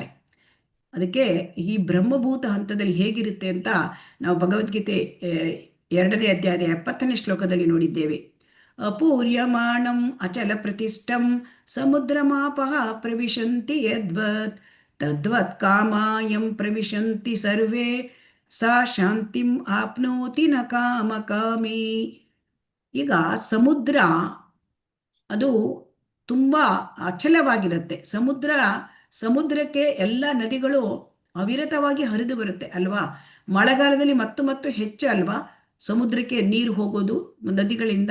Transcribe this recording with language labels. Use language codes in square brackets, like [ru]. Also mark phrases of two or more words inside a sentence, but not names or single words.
[kn] ಅದಕ್ಕೆ ಈ ಬ್ರಹ್ಮಭೂತ ಹಂತದಲ್ಲಿ ಹೇಗಿರುತ್ತೆ ಅಂತ ನಾವು ಭಗವದ್ಗೀತೆ 2ನೇ ಅಧ್ಯಾಯದ 70ನೇ ಶ್ಲೋಕದಲ್ಲಿ ನೋಡಿದ್ದೇವೆ. [sa] ಅಪೂರ್ಯಮಾಣಂ ಅಚಲ ಪ್ರತಿಷ್ಠಂ ಸಮುದ್ರಮಾಪಃ ಪ್ರವಿಶಂತಿ ಯದ್ವತ್ ತದ್ವತ್ ಕಾಮಾಯಂ ಪ್ರವಿಶಂತಿ ಸರ್ವೇ ಸಾ ಶಾಂತಿಂ ಆಪ್ನೋತಿ ನ ಕಾಮಕಾಮಿ. [kn] ಈಗ ಸಮುದ್ರ ಅದು ತುಂಬ ಅಚಲವಾಗಿರುತ್ತೆ. ಸಮುದ್ರ ಸಮುದ್ರಕ್ಕೆ ಎಲ್ಲ ನದಿಗಳು ಅವಿರತವಾಗಿ ಹರಿದು ಬರುತ್ತೆ ಅಲ್ವಾ? ಮಳೆಗಾಲದಲ್ಲಿ ಮತ್ತು ಮತ್ತು ಹೆಚ್ಚು ಅಲ್ವಾ ಸಮುದ್ರಕ್ಕೆ ನೀರು ಹೋಗೋದು ನದಿಗಳಿಂದ.